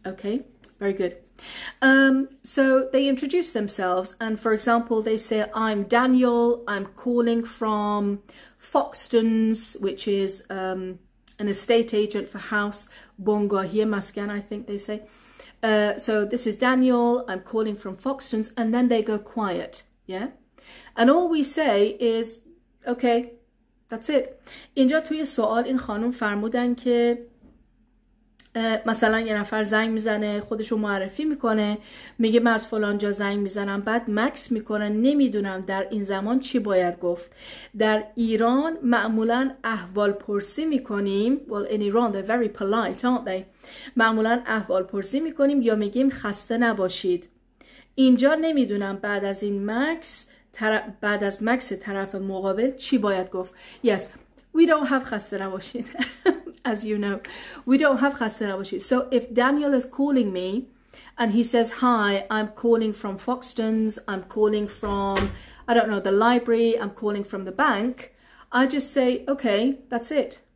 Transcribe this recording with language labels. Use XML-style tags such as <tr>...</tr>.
<en>Okay, very good. So they introduce themselves, and for example, they say, I'm Daniel, I'm calling from Foxtons, which is an estate agent for house,</en> <fa>Bongahiye Maskan,</fa> <en>I think they say. So this is Daniel, I'm calling from Foxtons, and then they go quiet. Yeah, and all we say is, okay, that's it.</en> <fa>اینجا توی سوال این خانم فرمودن که مثلا یه نفر زنگ میزنه، خودشو معرفی میکنه، میگه من از فلان جا زنگ میزنم، بعد مکس میکنه، نمیدونم در این زمان چی باید گفت. در ایران معمولا احوال پرسی میکنیم.</fa> <en>Well, in Iran they're very polite, aren't they?</en> <fa>معمولا احوال پرسی میکنیم یا میگیم خسته نباشید. اینجا نمیدونم بعد از این مکس، بعد از مکس طرف مقابل چی باید گفت.</fa> <en>Yes, we don't have</en> <fa>خسته نباشید.</fa> <en>As you know, we don't have خسته نباشید. So if Daniel is calling me and he says, hi, I'm calling from Foxtons, I'm calling from, I don't know, the library, I'm calling from the bank, I just say, okay, that's it.</en>